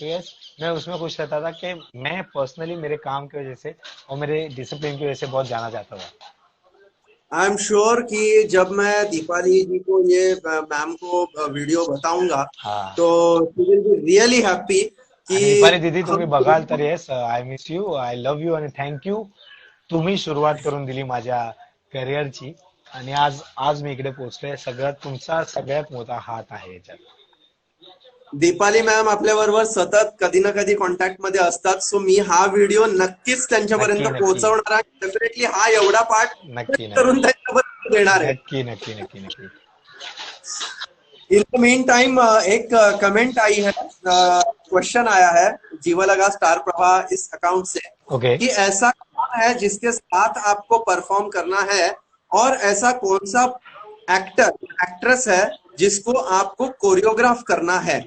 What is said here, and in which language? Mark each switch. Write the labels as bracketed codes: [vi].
[hi] तो यस, मैं उसमें खुश रहता था कि मैं पर्सनली मेरे काम की वजह से और मेरे डिसिप्लिन की वजह से बहुत जाना जाता था. [en] I am sure [hi] कि जब मैं दीपाली जी को ये मैम को वीडियो बताऊंगा हाँ. [en] तो she will be really happy कि [mr] आणि दीपाली दीदी हम तुम्ही बघाल तर [en] Yes, I miss you, I love you आणि thank you. [mr] तुम्ही सुरुवात करून दिली माझ्या करिअरची आणि आज आज मी इकडे पोहोचलोय. सगळ्यात तुमचा सगळ्यात मोठा हात आहे याच्यात. दीपाली मॅम आपल्याबरोबर सतत कधी ना कधी कॉन्टॅक्ट मध्ये असतात. सो मी हा व्हिडिओ नक्कीच त्यांच्यापर्यंत नक्की नक्की पोहोचवणार आहे. डेफिनेटली हा एवढा पार्ट नक्की करून नक्की त्यांच्यापर्यंत देणार आहे. नक्की नक्की नक्की नक्की. [en] in the meantime [hi] एक कमेंट आई है, क्वेश्चन आया है जीवलगा स्टार प्रभा इस अकाउंट से [en] Okay. [hi] कि ऐसा कौन है जिसके साथ आपको परफॉर्म करना है और ऐसा कौन सा एक्टर एक्ट्रेस है जिसको आपको कोरियोग्राफ करना है?